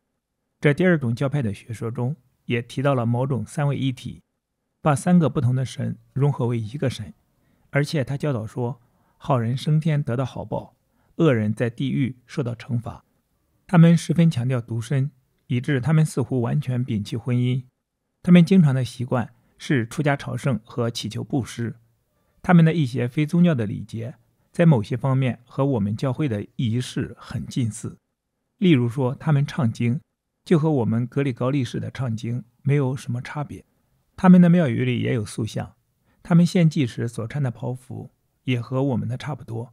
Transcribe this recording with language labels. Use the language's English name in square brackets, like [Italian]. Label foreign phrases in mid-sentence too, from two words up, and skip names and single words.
[Chinese] 這第2種教派的學說中也提到了某種3位一體，把3個不同的神融合為一個神。而且他教導說，好人升天得到好報，惡人在地獄受到懲罰。他們十分強調獨身，以致他們似乎完全摒棄婚姻。他們經常的習慣是出家朝聖和祈求布施。他們的一些非宗教的禮節，在某些方面和我們教會的儀式很近似。例如說，他們唱經就和我們格里高利式的唱經沒有什麼差別。他們的廟宇裡也有塑像。他們獻祭時所穿的袍服也和我們的差不多。